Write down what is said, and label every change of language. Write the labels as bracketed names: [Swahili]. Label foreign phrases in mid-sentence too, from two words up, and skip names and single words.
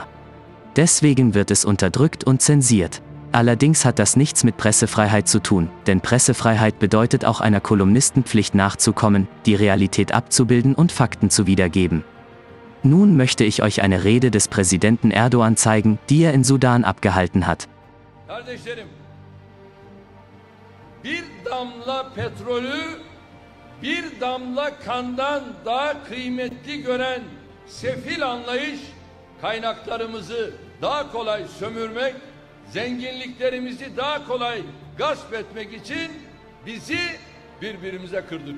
[German] Deswegen wird es unterdrückt und zensiert. Allerdings hat das nichts mit Pressefreiheit zu tun, denn Pressefreiheit bedeutet auch einer Kolumnistenpflicht nachzukommen, die Realität abzubilden und Fakten zu wiedergeben. Nun möchte ich euch eine Rede des Präsidenten Erdoğan zeigen, die er in Sudan abgehalten hat. [Turkish] Kardeşlerim, bir damla petrolü bir damla kandan daha kıymetli gören sefil anlayış, kaynaklarımızı daha kolay sömürmek, zenginliklerimizi daha kolay gasp etmek için bizi birbirimize kırdırıyor.